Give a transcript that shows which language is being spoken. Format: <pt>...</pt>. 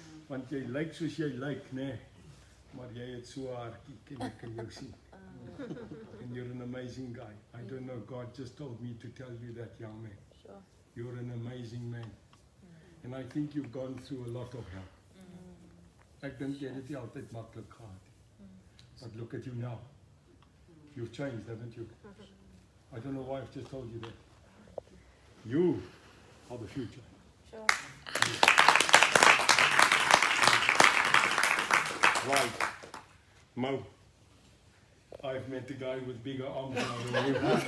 <af>Want jy lyk soos jy lyk, nê? Maar jy het so 'n hartjie, ek kan jou sien.</af> <en>And you're an amazing guy. I don't know, God just told me to tell you that, young man. Sure. You're an amazing man. And I think you've gone through a lot of hell.</en> <af>Ek dink jy het dit nie altyd maklik gehad nie.</af> <en>But look at you now. You've changed, haven't you? I don't know why I've just told you that. You are the future. Sure. Right. Mo, I've met a guy with bigger arms now than you.</en>